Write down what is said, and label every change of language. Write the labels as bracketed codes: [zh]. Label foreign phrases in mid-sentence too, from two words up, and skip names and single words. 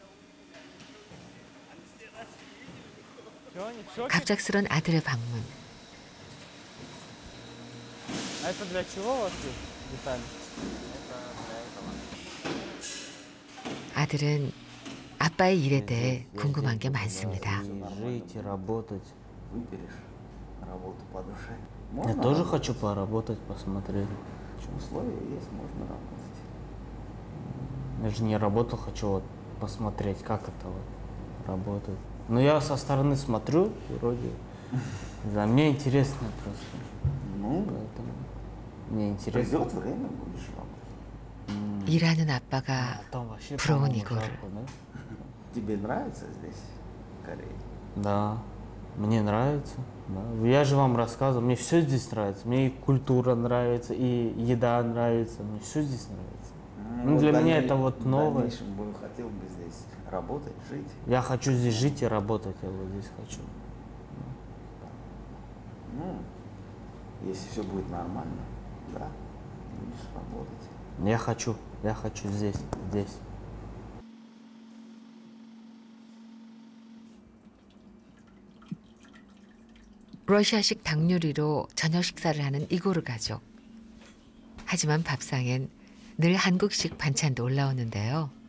[ko] 갑작스런 아들의 방문. 아들은 아빠의 일에 대해 궁금한 게 많습니다. [ru] Я тоже хочу поработать, посмотреть. Я же не работал, хочу вот посмотреть, как это вот работает. Но я со стороны смотрю, вроде, да, мне интересно просто. Ну, мне интересно. Придет время, будешь работать. [ko] 일하는 아빠가 [ru] Там вообще, [ko] 부러운 [ru] по-моему, [ko] 이거를. [ru] жарко, да? Тебе нравится здесь, в Корее? Да, мне нравится. Да. Я же вам рассказывал, мне все здесь нравится. Мне и культура нравится, и еда нравится. Мне все здесь нравится. Ну, для меня это вот новое. В дальнейшем бы хотел бы здесь работать, жить. Я хочу здесь жить и работать, я вот здесь хочу. Ну, если все будет нормально, да, будешь работать. Я хочу здесь. [ko] 러시아식 닭 요리로 저녁 식사를 하는 이고르 가족. 하지만 밥상엔 늘 한국식 반찬도 올라오는데요.